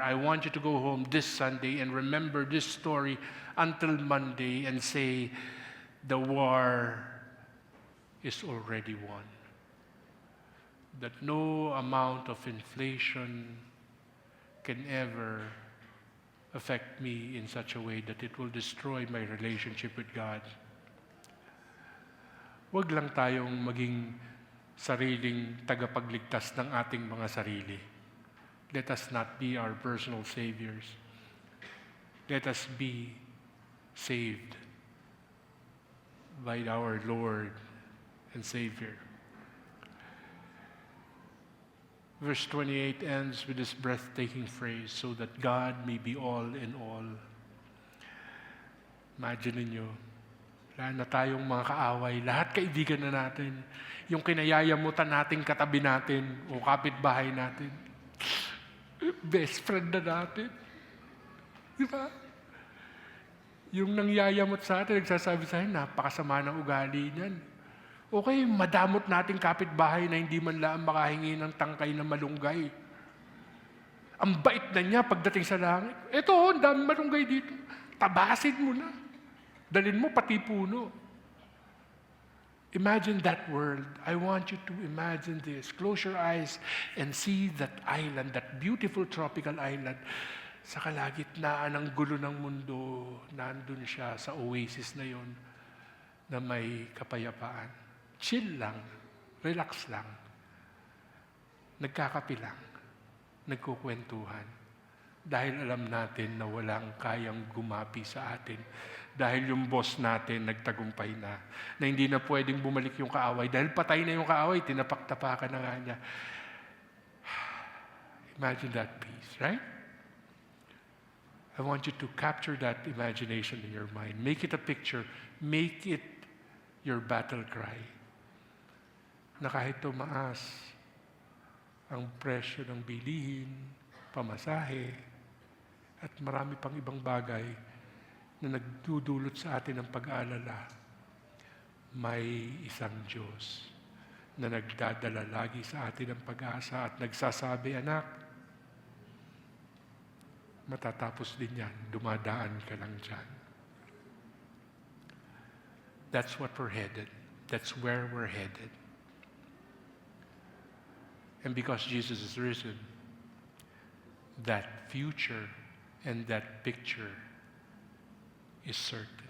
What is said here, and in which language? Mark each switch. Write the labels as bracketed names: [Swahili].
[English] I want you to go home this Sunday and remember this story until Monday and say, the war is already won. That no amount of inflation can ever affect me in such a way that it will destroy my relationship with God. [Filipino] Huwag lang tayong maging sariling tagapagligtas ng ating mga sarili. [English] Let us not be our personal saviors. Let us be saved by our Lord and Savior. Verse 28 ends with this breathtaking phrase, so that God may be all in all. [Filipino] Imagine ninyo, wala na tayong mga kaaway, lahat kaibigan na natin. Yung kinayayamutan natin, katabi natin, o kapitbahay natin. Best friend na natin. Di ba? Yung nangyayamot sa atin, nagsasabi sa akin, napakasama ng ugali niyan. Okay, madamot nating kapitbahay na hindi man lang makahingi ng tangkay na malunggay. Ang bait na niya pagdating sa langit. Ito, ang dami malunggay dito. Tabasin mo na. Dalin mo pati puno. [English] Imagine that world. I want you to imagine this. Close your eyes and see that island, that beautiful tropical island. [Filipino] Sa kalagitnaan ng gulo ng mundo, nandun siya sa oasis na yon na may kapayapaan. Chill lang, relax lang, nagkakapi lang, nagkukwentuhan. Dahil alam natin na walang kayang gumapi sa atin. Dahil yung boss natin nagtagumpay na hindi na pwedeng bumalik yung kaaway. Dahil patay na yung kaaway, tinapak-tapakan na nga niya. [English] Imagine that peace, right? I want you to capture that imagination in your mind. Make it a picture. Make it your battle cry. [Filipino] Na kahit tumaas ang presyo ng bilihin, pamasahe, at marami pang ibang bagay na nagdudulot sa atin ng pag-aalala, may isang Diyos na nagdadala lagi sa atin ng pag-asa at nagsasabi, anak, matatapos din yan, dumadaan ka lang dyan. [English] That's what we're headed. That's where we're headed. And because Jesus is risen, that future and that picture is certain.